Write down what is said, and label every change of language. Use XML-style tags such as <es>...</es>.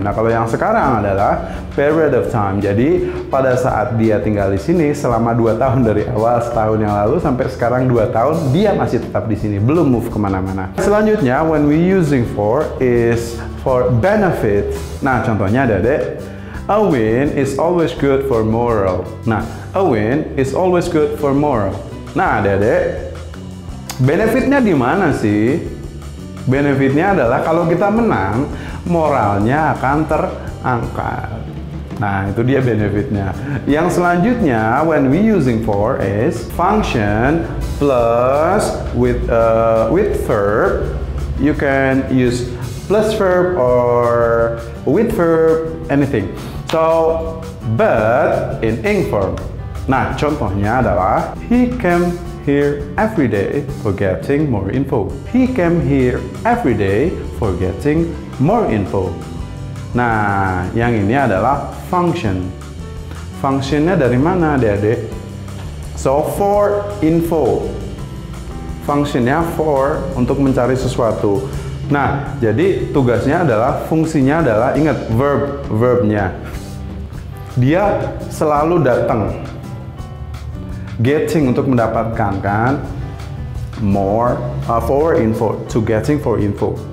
<id>Nah, kalau yang sekarang adalah</id> <en>period of time.</en> <id>Jadi, pada saat dia tinggal di sini selama 2 tahun dari awal setahun yang lalu sampai sekarang 2 tahun, dia masih tetap di sini, belum move kemana-mana.</id> <en>Selanjutnya, when we using for is for benefit.</en> <id>Nah, contohnya Adik-adik,</id> <en>a win is always good for moral. Nah, a win is always good for moral.</en> <id>Nah, Adik-adik, benefitnya di mana sih? Benefitnya adalah kalau kita menang, moralnya akan terangkat. Nah, itu dia benefitnya. Yang selanjutnya,</id> <en>when we using for is function plus with verb. You can use plus verb or with verb, anything. So, but in ing form.</en> <id>Nah, contohnya adalah</id> <en>he came here every day for getting more info. He came here every day for getting more info.</en> <id>Nah, yang ini adalah function. Functionnya dari mana, Adik-adik?</id> <en>So, for info.</en> <id>Functionnya for untuk mencari sesuatu. Nah, jadi tugasnya adalah, fungsinya adalah, ingat verbnya. Dia selalu datang. Getting untuk mendapatkan, kan?</id> <en>More for info, to getting for info.</en>